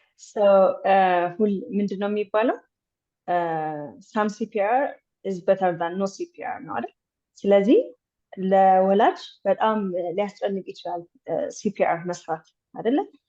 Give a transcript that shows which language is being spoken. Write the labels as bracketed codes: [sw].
[am] So ምንድን ነው የሚባለው? [en] Some CPR is better than no CPR [am] ነው አይደል? ስለዚህ ለወላጅ በጣም ሊያስጨንቅ ይችላል CPR መስራት አይደለ?